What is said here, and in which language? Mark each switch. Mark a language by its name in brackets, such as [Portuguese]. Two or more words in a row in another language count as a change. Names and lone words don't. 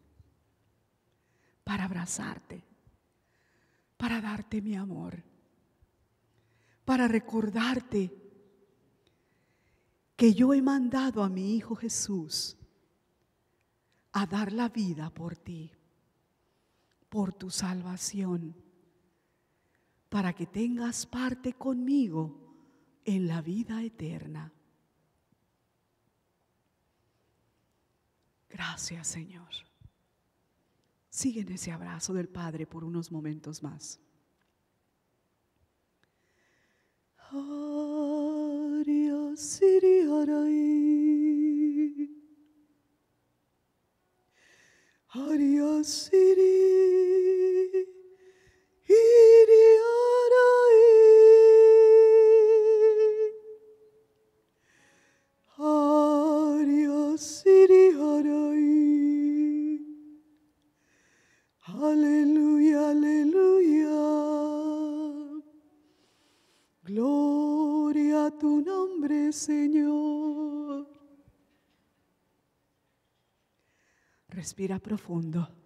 [Spanish] para abrazarte, para darte mi amor, para recordarte que yo he mandado a mi Hijo Jesús a dar la vida por ti, por tu salvación, para que tengas parte conmigo en la vida eterna. Gracias, Señor. Sigue en ese abrazo del Padre por unos momentos más. Haria Siri Harai, Haria Siri Iri Harai, Haria Siri Harai. Aleluya, aleluya. Gloria a tu nombre, Señor. Respira profundo.